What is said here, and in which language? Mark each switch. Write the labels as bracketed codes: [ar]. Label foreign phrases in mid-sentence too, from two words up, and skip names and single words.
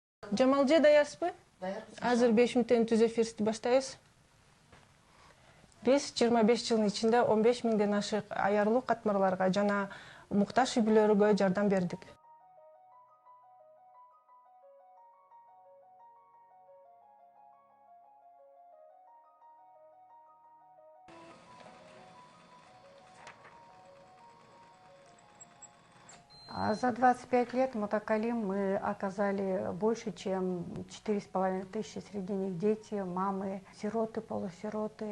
[ky] Жамалже даярсызбы? Даярбыз. Азыр 5 мүнөттөн түз эфирди баштайбыз. Биз 25 жылдын ичинде 15 миңден ашык аярлуу катмарларга жана муктаж үй бүлөлөргө жардам бердик. [ru] За 25 лет Мутакалим мы оказали больше, чем 4500 среди них дети, мамы, сироты, полусироты.